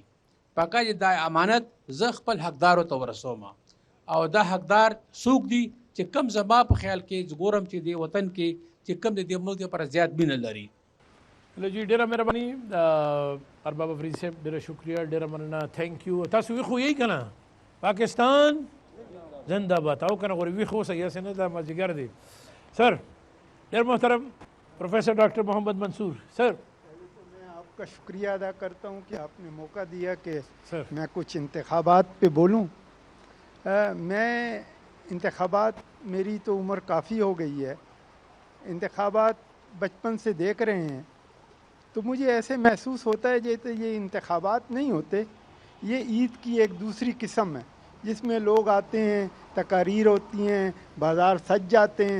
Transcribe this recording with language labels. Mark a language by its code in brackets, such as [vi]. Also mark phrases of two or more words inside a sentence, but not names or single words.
[ps] پکار چې دا امانت زه خپل حقدارو ته ورسوم، او دا حقدار څوک دي چې کم زما په خیال کې ګورم چې دې وطن کې چې کم د دې ملک پر زیات مینه لري. لو جی ډیره مهرباني ارباب افریدي صاحب، ډیره شکریہ، ډیره مننه، [en] thank you. [ps] تاسو وی خو یې کنه [ur] پاکستان زندہ باد [ps] او کنه غوړي وی خو سې نه دا ماجګر دی. سر ډیر محترم پروفیسر ڈاکٹر محمد منصور سر. [ur] میں آپ کا شکریہ ادا کرتا ہوں کہ آپ نے موقع دیا کہ سر میں کچھ انتخابات پہ بولوں. میں انتخابات میری تو عمر کافی ہو گئی ہے، انتخابات بچپن سے دیکھ رہے ہیں، تو مجھے ایسے محسوس ہوتا ہے جیسے یہ انتخابات نہیں ہوتے، یہ عید کی ایک دوسری قسم ہے جس میں لوگ آتے ہیں، تقاریر ہوتی ہیں، بازار سج جاتے ہیں،